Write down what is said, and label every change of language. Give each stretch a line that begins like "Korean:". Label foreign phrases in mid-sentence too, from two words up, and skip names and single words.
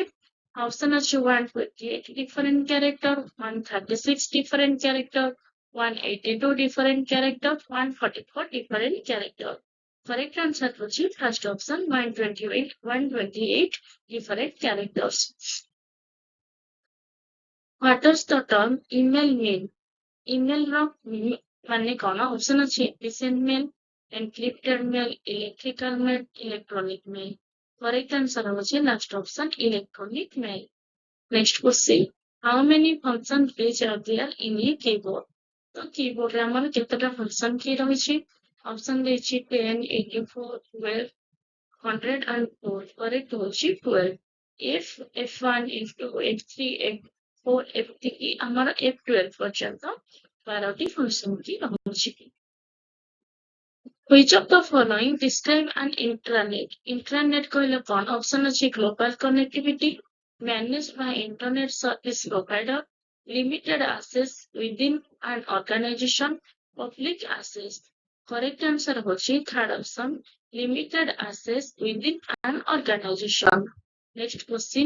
English: Option ଅଛି 128 different character, 136 different character, 182 different character, 144 different character. Correct answer ହେଉଛି first option 128 different characters. What does the term email mean?
Odia: Email ର ମାନେ କଣ?
English: Option ଅଛି efficient mail, encrypted mail, electrical mail, electronic mail. Correct answer ହେଉଛି last option electronic mail. Next question. How many function keys are there in a keyboard?
Odia: ତ keyboard ରେ ଆମର କେତେଟା
English: function key
Odia: ରହିଛି? Option ଦେଇଛି 10, 84, 12, 100 and 4. Correct ହେଉଛି 12. F, F1, F2, F3, F4, F3 ଆମର F12 ପର୍ଯ୍ୟନ୍ତ 12ଟି
English: function key
Odia: ରହୁଛି.
English: Which of the following describe an intranet?
Odia: Intranet କହିଲେ କଣ?
English: Option ଅଛି global connectivity, managed by internet service provider, limited access within an organization, public access. Correct answer ହେଉଛି third option limited access within an organization. Next question.